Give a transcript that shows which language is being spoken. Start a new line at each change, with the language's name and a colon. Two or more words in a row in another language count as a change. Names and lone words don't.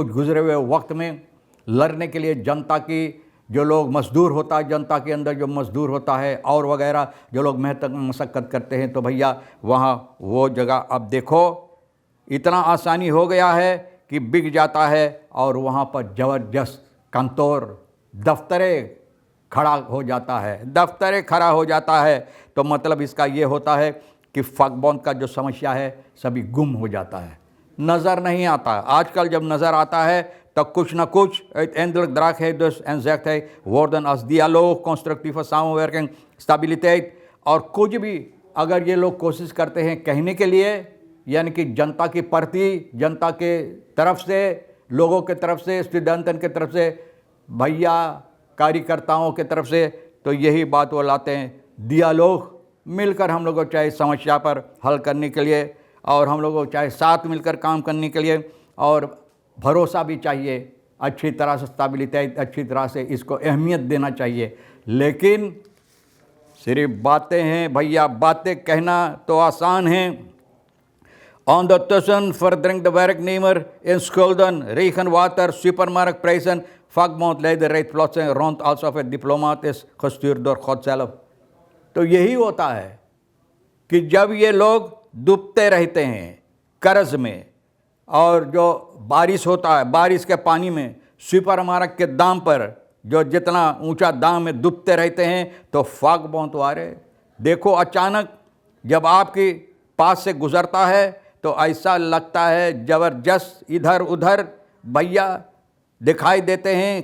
Caribbean Hindustani: गुजरे हुए वक्त में लड़ने के लिए, जनता की जो लोग मज़दूर होता है, जनता के अंदर जो मज़दूर होता है और वगैरह जो लोग मेहनत मशक्क़त करते हैं, तो भैया वहाँ वो जगह अब देखो इतना आसानी हो गया है कि बिक जाता है और वहाँ पर ज़बरदस्त कंतोर दफ्तरे खड़ा हो जाता है, दफ्तरे खड़ा हो जाता है। तो मतलब इसका ये होता है कि फगबोंद का जो समस्या है सभी गुम हो जाता है, नज़र नहीं आता। आजकल जब नज़र आता है तो कुछ ना कुछ
Dutch: eindelijk draagt hij dus en zegt hij woorden als dialoog, constructieve samenwerking, stabiliteit।
Caribbean Hindustani: और कुछ भी अगर ये लोग कोशिश करते हैं कहने के लिए, यानी कि जनता की प्रति, जनता के तरफ से, लोगों के तरफ से, स्टूडेंटन के तरफ से, भैया कार्यकर्ताओं के तरफ से, तो यही बात वो लाते हैं, डियालोग। मिलकर हम लोगों को चाहे समस्या पर हल करने के लिए, और हम लोगों को चाहे साथ मिलकर काम करने के लिए, और भरोसा भी चाहिए, अच्छी तरह से स्टेबिलिटी, अच्छी तरह से इसको अहमियत देना चाहिए। लेकिन सिर्फ बातें हैं भैया, बातें कहना तो आसान है।
Dutch: Ondertussen verdringt de werknemer in schulden, regenwater, supermarktprijzen. Vakbondleider rijdt plotseling rond alsof het diplomaat is gestuurd door God zelf।
Caribbean Hindustani: तो यही होता है कि जब ये लोग डूबते रहते हैं कर्ज में, और जो बारिश होता है, बारिश के पानी में, सुपरमार्केट के दाम पर जो जितना ऊंचा दाम में डूबते रहते हैं, तो फगबोंद वाले देखो अचानक जब आपके पास से गुजरता है तो ऐसा लगता है ज़बरदस्त इधर उधर भैया दिखाई देते हैं।